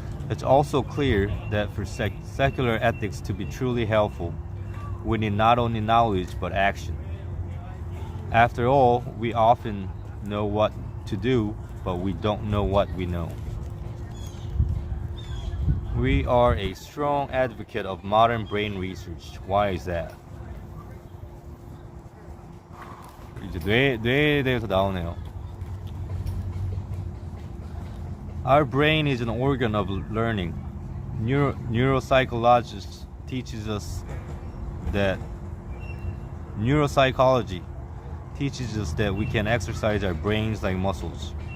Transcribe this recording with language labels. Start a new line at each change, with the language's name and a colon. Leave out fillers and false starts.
English: It's also clear that for secular ethics to be truly helpful, we need not only knowledge but action. After all, we often know what to do, but we don't know what we know. We are a strong advocate of modern brain research. Why is that?
Korean: 이제 뇌에 대해서 나오네요.
English: Our brain is an organ of learning. Neuropsychologists teaches us that neuropsychology teaches us that we can exercise our brains like muscles.